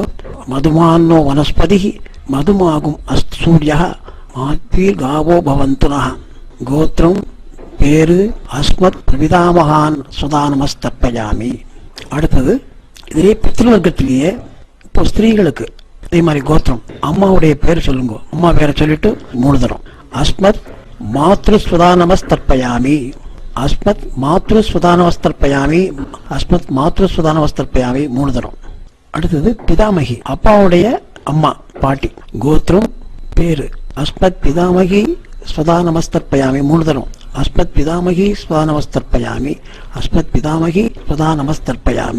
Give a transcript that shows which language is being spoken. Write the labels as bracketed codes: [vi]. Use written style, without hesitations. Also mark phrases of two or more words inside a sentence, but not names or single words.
[sa] मधुमान्नो वनस्पति मधुमाँ अस्तु सूर्य माध्वीर् गावो भवन्तु नः. [ta] கோத்திரம் பேரு [sa] अस्मत् प्रपितामहान् स्वधा नमस्तर्पयामि. [ta] அடுத்தது இதே பித்ருவர்க்கத்திலேயே இப்போ ஸ்திரீகளுக்கு இதே மாதிரி கோத்திரம் அம்மாவுடைய பேர் சொல்லுங்க. அம்மா பேரை சொல்லிட்டு 3 தரம். [sa] अस्मत् मातृ स्वधा नमस्तर्पयामि. अस्मत् मातृ स्वधानमस्तर्पयामि, अस्मत् मातृ स्वधानमस्तर्पयामि 3 தரம். [ta] அடுத்தது பிதாமகி, அப்பாவுடைய அம்மா பாட்டி, கோத்திரம் பேரு [sa] अस्मत् पितामही स्वधानमस्तर्पयामि [ta] 3 தரம். [sa] अस्मत् पितामही स्वधानमस्तर्पयामि, अस्मत् पितामही स्वधानमस्तर्पयामि.